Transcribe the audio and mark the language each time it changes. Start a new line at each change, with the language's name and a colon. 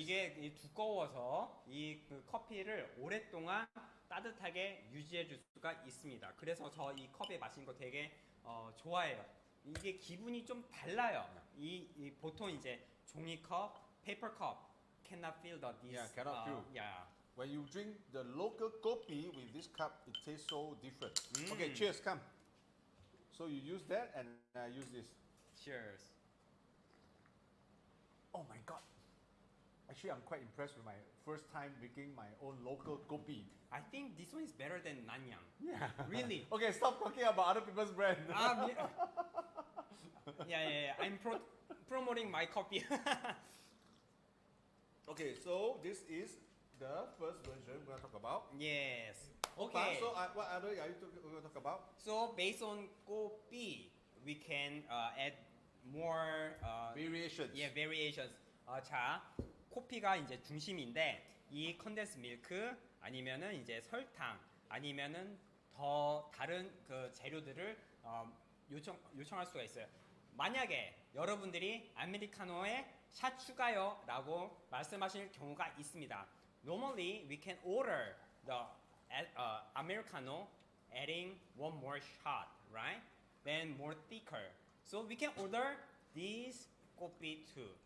Korean: 이게 두꺼워서 그 커피를 오랫동안 따뜻하게 유지해 줄 수가 있습니다. 그래서 저 이 컵에 마시는 거 되게 좋아해요. 이게 기분이 좀 달라요. 이 보통 이제 종이컵, 페이퍼컵
English: cannot feel this. Yeah, cannot feel. Yeah. When you drink the local kopi with this cup, it tastes so different. Okay, cheers, come. So you use that and I use this. Cheers. Oh my god. Actually, I'm quite impressed with my first time drinking my own local kopi. I think this one is better than Nanyang. Yeah. Really? Okay, stop talking about other people's brand. Yeah. I'm promoting my coffee. Okay, so this is the first version we're going to talk about. Yes. Okay. So what other are you going to talk about? So based on coffee, we can add more Variations. Yeah, variations.
Korean: 자, 코피가 이제 중심인데 이 컨덴스 밀크 아니면은 이제 설탕 아니면은 더 다른 그 재료들을 요청할 수가 있어요. 만약에 여러분들이 아메리카노에 샷 추가요라고 말씀하실 경우가 있습니다.
English: Normally we can order the Americano adding one more shot, right? Then more thicker. So we can order this coffee too.